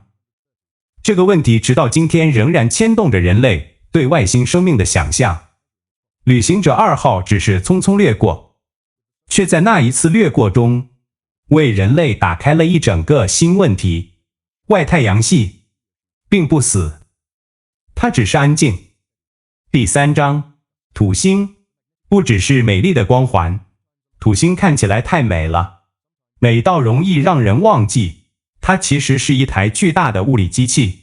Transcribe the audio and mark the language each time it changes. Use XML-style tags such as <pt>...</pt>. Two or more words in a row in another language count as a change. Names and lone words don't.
<zh>這個問題直到今天仍然牽動着人類對外星生命的想象。旅行者2號只是匆匆掠過，卻在那一次掠過中，為人類打開了一整個新問題。外太陽系並不死，它只是安靜。第3章，土星不只是美麗的光環，土星看起來太美了，美到容易讓人忘記，它其實是一台巨大的物理機器。</zh>